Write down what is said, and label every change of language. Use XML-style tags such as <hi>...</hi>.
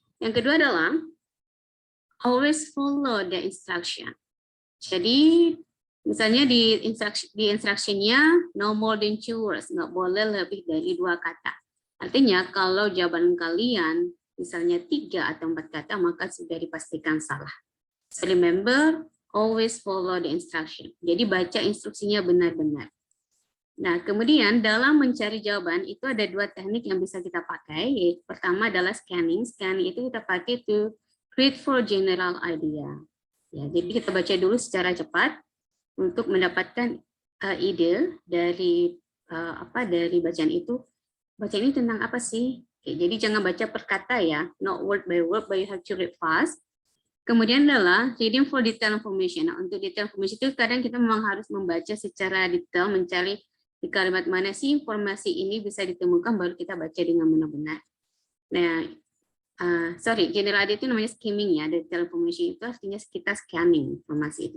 <id>Yang kedua adalah</id> <en>always follow the instruction.</en> <id>Jadi misalnya di instructionnya</id> <en>no more than 2 words,</en> <id>nggak boleh lebih dari 2 kata. Artinya kalau jawaban kalian misalnya 3 atau 4 kata maka sudah dipastikan salah.</id> <en>So remember, always follow the instruction.</en> <id>Jadi baca instruksinya benar-benar. Nah, kemudian dalam mencari jawaban itu ada 2 teknik yang bisa kita pakai. Yaitu pertama adalah scanning. Scanning itu kita pakai</id> <en>to read for general idea.</en> <id>Ya, jadi kita baca dulu secara cepat untuk mendapatkan ide dari dari bacaan itu. Bacaan ini tentang apa sih? Oke, jadi jangan baca per kata ya,</id> <en>not word by word, but you have to read fast.</en> <id>Kemudian adalah</id> <en>reading for detail information.</en> <id>Nah, untuk detail information itu kadang kita memang harus membaca secara detail, mencari di kalimat mana sih informasi ini bisa ditemukan, baru kita baca dengan benar-benar. Nah, general idea itu namanya skimming ya, detail information itu artinya kita scanning informasi itu.</id>